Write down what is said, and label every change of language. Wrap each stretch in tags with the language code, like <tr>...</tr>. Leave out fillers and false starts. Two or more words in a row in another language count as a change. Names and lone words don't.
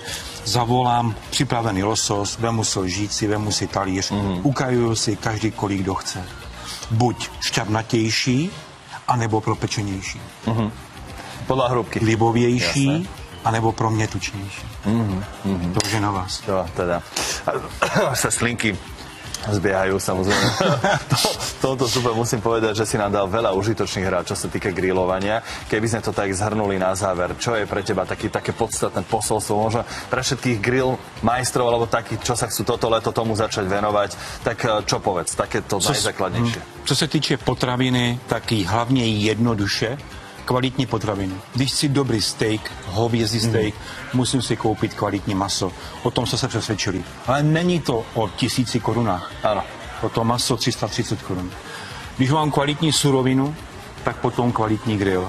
<cs>Zavolám připravený losos, vemu si lžíci, vemu si talíř, ukajuju si každý, kolik kdo chce. Buď šťavnatější, anebo propečenější.</cs> <sk>Podľa hrúbky.</sk> <cs>Libovější, anebo pro mě tučnější. To už je na vás. Jo, teda.</cs> <sk>Sa slinky zbiehajú, samozrejme. Tohoto super musím povedať, že si nám dal veľa užitočných hrát, čo sa týka grilovania. Keby sme to tak zhrnuli na záver, čo je pre teba také podstatné posolstvo, možno pre všetkých grill majstrov, alebo takých, čo sa chcú toto leto tomu začať venovať, tak čo povedz, takéto najzákladnejšie.</sk> <cs>Co se týče potraviny, tak hlavně jednoduše, kvalitní potraviny. Když si dobrý steak, hovězí steak, musím si koupit kvalitní maso. O tom jsme se přesvědčili. Ale není to o 1000 korunách. Ano. O to maso 330 korun. Když mám kvalitní surovinu, tak potom kvalitní grill.</cs>